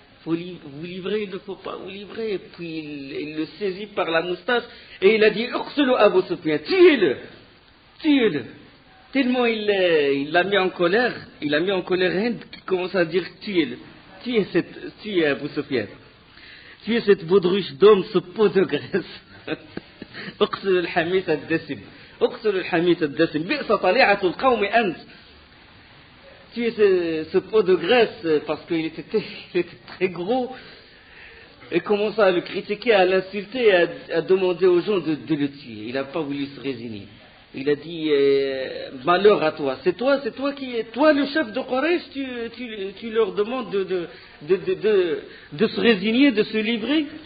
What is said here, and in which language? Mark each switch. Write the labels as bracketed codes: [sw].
[fr] Vous livrer, il ne faut pas vous livrer. Et puis, il le saisit par la moustache et il a dit, Ursulu Abu Sufyan, tuez-le. Tellement il l'a mis en colère, Hind qui commence à dire, tuez-le. Tuez Abu Sufyan. Tuez cette baudruche d'homme, ce pot de graisse. [ar] اقتلوا الحميث الدسم بئس طليعة القوم أنت. [fr] Tu es ce pot de graisse parce qu'il était très gros, et commença à le critiquer, à l'insulter, à demander aux gens de le tuer. Il n'a pas voulu se résigner. Il a dit malheur à toi. C'est toi le chef de Quraysh, tu leur demandes de se résigner, de se livrer.